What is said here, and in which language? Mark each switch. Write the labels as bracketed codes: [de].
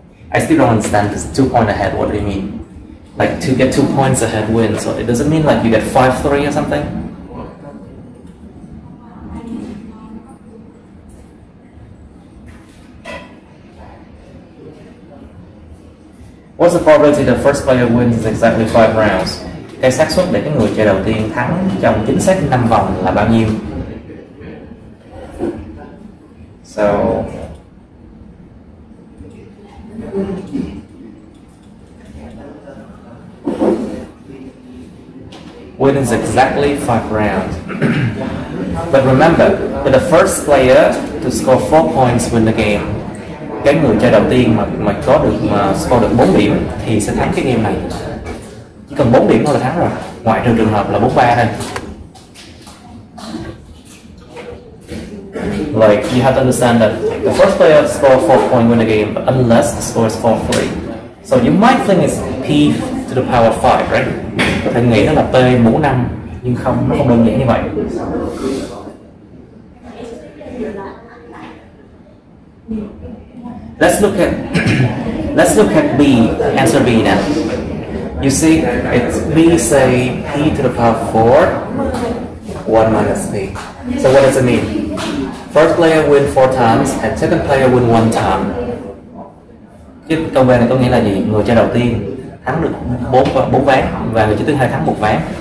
[en] I still don't understand this 2 point ahead. What do you mean? Like to get 2 points ahead wins. So it doesn't mean like you get 5-3 or something. What's the probability the first player wins is exactly 5 rounds? [vi] Cái xác suất để cái người chơi đầu tiên thắng trong chính xác 5 vòng là bao nhiêu? [en] So win is exactly 5 rounds. But remember that the first player to score 4 points win the game. [vi] Cái người chơi đầu tiên mà có được score được 4 điểm thì sẽ thắng cái game này. Chỉ cần 4 điểm thôi là thắng rồi, ngoại trừ trường hợp là 4-3 thôi. [en] Like you have to understand that the first player score 4 points win the game, but unless the score is 4-3. So you might think it's P to the power 5, right? [vi] Có thể nghĩ nó là P mũ 5, nhưng không, nó không đơn giản như vậy. [en] Let's look at B, answer B now. You see, it's B say P to the power 4, 1 minus P. So what does it mean? First player win 4 times and second player win 1 time. [vi] Chứ câu B này có nghĩa là gì? Người chơi đầu tiên thắng được 4 ván và người chơi thứ hai thắng 1 ván.